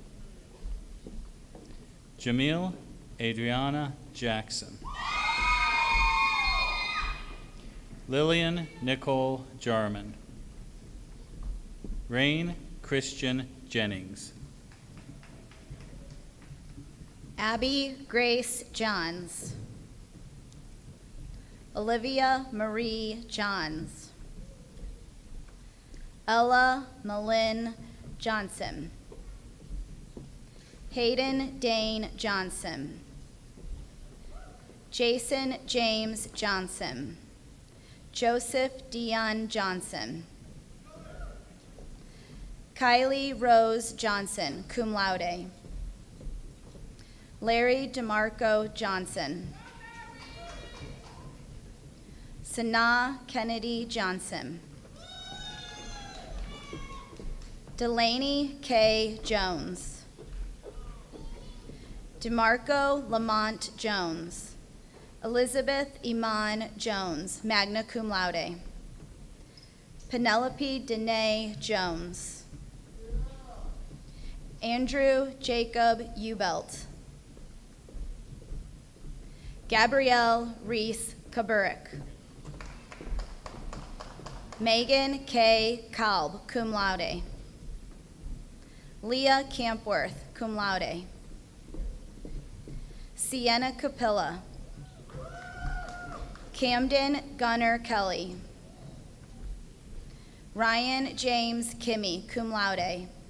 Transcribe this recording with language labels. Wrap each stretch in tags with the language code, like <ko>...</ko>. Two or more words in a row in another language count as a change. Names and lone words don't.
<en>Jamil Adriana Jackson. Lillian Nicole Jarman. Rain Christian Jennings. Abby Grace Johns. Olivia Marie Johns. Ella Malin Johnson. Hayden Dane Johnson. Jason James Johnson. Joseph Dion Johnson. Kylie Rose Johnson,</en> <la>cum laude.</la> <en>Larry DeMarco Johnson. Sanaa Kennedy Johnson. Delaney K. Jones. DeMarco Lamont Jones. Elizabeth Iman Jones,</en> <la>magna cum laude.</la> <en>Penelope Danae Jones. Andrew Jacob Ubelt. Gabrielle Reese Kaburik. Megan K.</en> <la>Kalb, cum laude. Leah Campworth, cum laude.</la> <en>Sienna Capilla. Camden Gunner Kelly. Ryan James Kimmy,</en> <la>cum laude.</la>